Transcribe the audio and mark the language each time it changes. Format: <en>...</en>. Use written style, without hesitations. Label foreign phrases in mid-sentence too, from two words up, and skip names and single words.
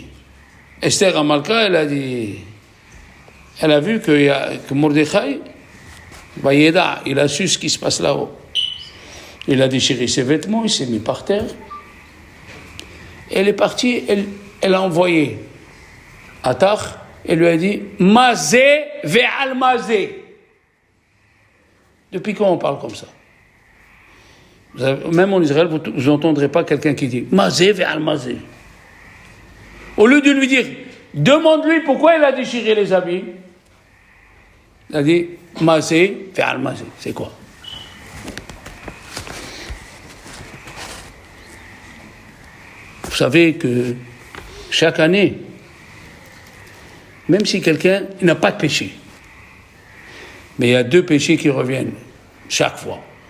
<fr>Esther Amalka, elle a vu que Mordechai, Vayeda, il a su ce qui se passe là-haut. Il a déchiré ses vêtements, il s'est mis par terre. Elle est partie, elle a envoyé Atach, elle lui a dit</fr> <he>מה זה ועל מה זה.</he> <fr>Depuis quand on parle comme ça? Même en Israël, vous n'entendrez pas quelqu'un qui dit</fr> <he>מה זה ועל מה זה.</he> <fr>Au lieu de lui dire, demande-lui pourquoi il a déchiré les habits, il a dit</fr> <he>מה זה ועל מה זה.</he> <fr>C'est quoi? Vous savez que chaque année, même si quelqu'un n'a pas de péché, mais il y a 2 péchés qui reviennent chaque fois.</fr>